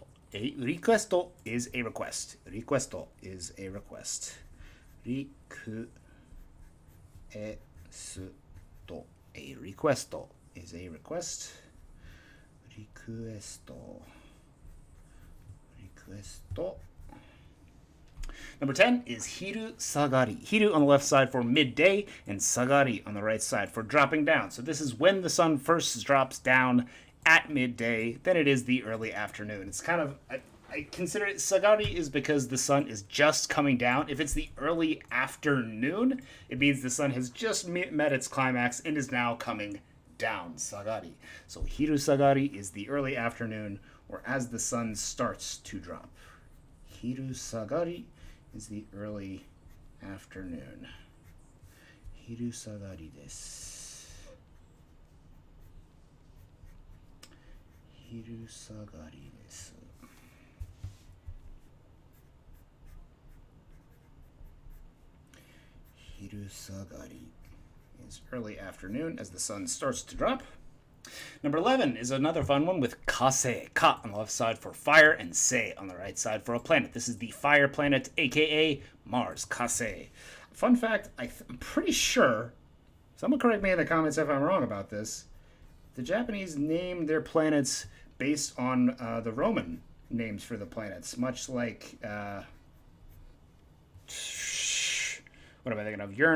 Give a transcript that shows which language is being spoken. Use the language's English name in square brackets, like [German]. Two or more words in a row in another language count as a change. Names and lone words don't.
[English] A requesto is a request. Requesto is a request. Requesto. A requesto is a request. Requesto. Requesto. Number 10 is [Japanese] 昼下がり. [English] Hiru on the left side for midday, and sagari on the right side for dropping down. So this is when the sun first drops down at midday, then it is the early afternoon. It's kind of, I consider it, sagari is because the sun is just coming down. If it's the early afternoon, it means the sun has just met its climax and is now coming down, sagari. So [Japanese] 昼下がり [English] is the early afternoon, or as the sun starts to drop. [Japanese] 昼下がり [English] is the early afternoon. [Japanese] 昼下がりです. 昼下がりです. 昼下がり [English] is early afternoon as the sun starts to drop. Number 11 is another fun one with kase, ka on the left side for fire and se on the right side for a planet. This is the fire planet, aka Mars, kase. Fun fact, I'm pretty sure, someone correct me in the comments if I'm wrong about this, the Japanese named their planets based on the Roman names for the planets, much like, what am I thinking of?